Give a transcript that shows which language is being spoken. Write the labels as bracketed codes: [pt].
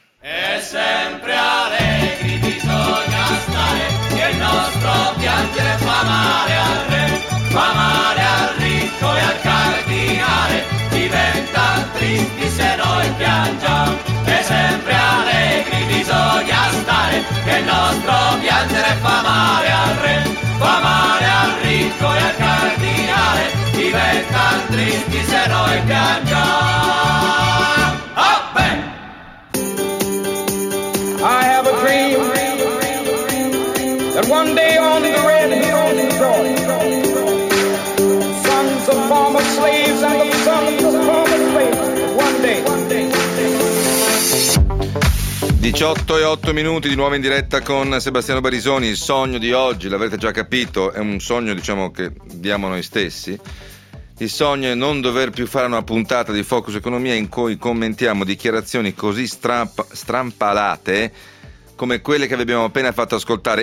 [it] E sempre allegri bisogna stare, che il nostro piangere fa male al re, fa male al ricco e al cardinale, diventa tristi se noi piangiamo. E sempre allegri bisogna stare, che il nostro piangere fa male al re, fa male al ricco e al cardinale, diventa tristi se noi piangiamo. Oh, ben! [en] I have a dream that one day on the red hills in Georgia, sons of former slaves and the sons of former slaves, one day. [it] 18 e 8 minuti di nuovo in diretta con Sebastiano Barisoni. Il sogno di oggi, l'avrete già capito, è un sogno, diciamo, che diamo noi stessi. Il sogno è non dover più fare una puntata di Focus Economia in cui commentiamo dichiarazioni così strampalate come quelle che vi abbiamo appena fatto ascoltare.